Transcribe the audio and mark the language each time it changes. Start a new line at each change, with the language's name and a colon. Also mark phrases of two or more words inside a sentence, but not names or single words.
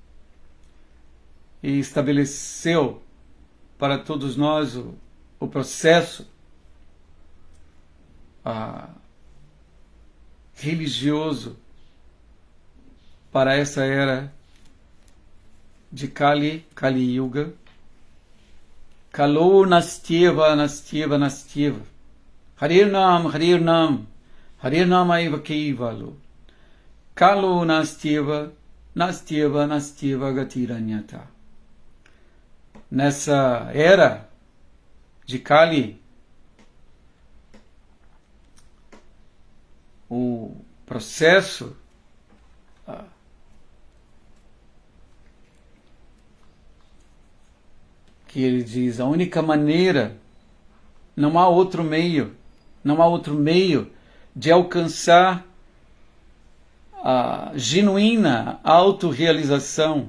Portuguese: e estabeleceu para todos nós o processo religioso para essa era de Kali Yuga.
Sanskrit: Kalo nastyeva nastyeva nastyeva Harir Nam Aiva Kevalo Kalo nastyeva nastyeva nastyeva gatiranyata.
Portuguese: Nessa era de Kali, o processo que ele diz, a única maneira, não há outro meio de alcançar a genuína autorrealização.